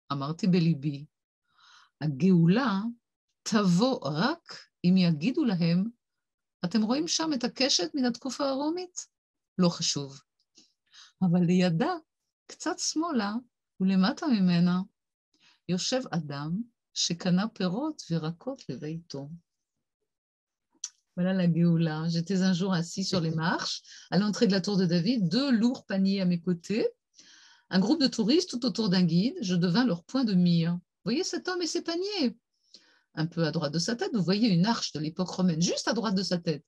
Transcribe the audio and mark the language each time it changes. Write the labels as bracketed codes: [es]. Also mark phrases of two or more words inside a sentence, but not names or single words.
[he] אמרתי בליבי, הגאולה תבוא רק אם יגידו להם, אתם רואים שם את הקשת מן התקופה הרומית? לא חשוב. אבל לידה, קצת שמאלה ולמטה ממנה, יושב אדם שקנה פירות וירקות לביתו. [fr] Voilà la Géoula. J'étais un jour assis sur les marches, à l'entrée de la tour de David, 2 lourds paniers à mes côtés, un groupe de touristes tout autour d'un guide, je devins leur point de mire. Vous voyez cet homme et ses paniers? Un peu à droite de sa tête, vous voyez une arche de l'époque romaine, juste à droite de sa tête.